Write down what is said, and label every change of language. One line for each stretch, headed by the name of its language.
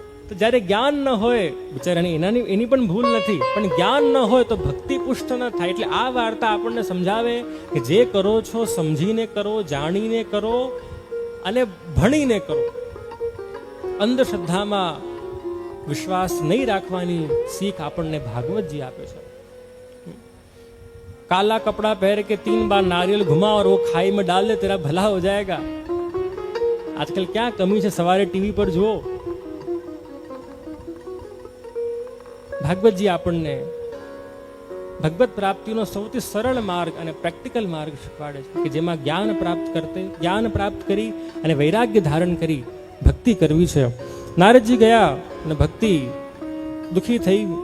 Gujarati: તો જ્યારે જ્ઞાન ન હોય બિચારાની એની પણ ભૂલ નથી, પણ જ્ઞાન ન હોય તો ભક્તિ પુષ્ટ ન થાય. એટલે આ વાર્તા આપણને સમજાવે કે જે કરો છો સમજીને કરો, જાણીને કરો અને ભણીને કરો. અંધશ્રદ્ધામાં વિશ્વાસ નહીં રાખવાની શીખ આપણને ભાગવતજી આપે છે.
Hindi: काला कपड़ा पहन के 3 बार नारियल घुमा और वो खाई में डाल दे तेरा भला हो जाएगा. आजकल क्या कमी है? सवारे टीवी पर જુઓ.
Gujarati: ભાગવતજી આપણને ભગવત પ્રાપ્તિનો સૌથી સરળ માર્ગ અને પ્રેક્ટિકલ માર્ગ શીખવાડે છે કે જેમાં જ્ઞાન પ્રાપ્ત કરી અને વૈરાગ્ય ધારણ કરી ભક્તિ કરવી છે. નારદજી ગયા અને ભક્તિ દુખી થઈ.